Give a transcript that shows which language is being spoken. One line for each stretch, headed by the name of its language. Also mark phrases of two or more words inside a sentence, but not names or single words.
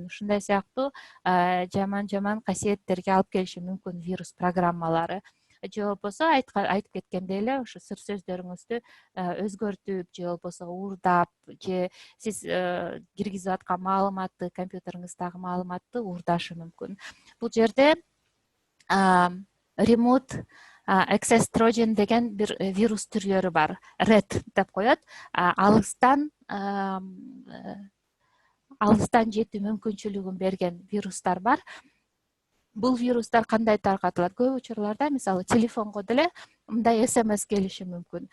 Kyrgyz: Ушундай сыяктуу жаман касиеттерге алып келиши мүмкүн вирус программалары. Же болбосо айтып кеткендей эле ушу сыр сөздөрүңүздү өзгөртүп, же болбосо уурдап, же сиз киргизип аткан маалыматты, компьютериңиздагы маалыматты уурдашы мүмкүн. Бул жерде
English: remote access trojan
Kyrgyz: деген бир вирус түрлөрү бар. Red деп коет. Алыстан жетүү мүмкүнчүлүгүн берген вирустар бар. Бул вирустар кандай таркатылат? Көп учурларда, мисалы, телефонго деле мындай SMS келиши мүмкүн.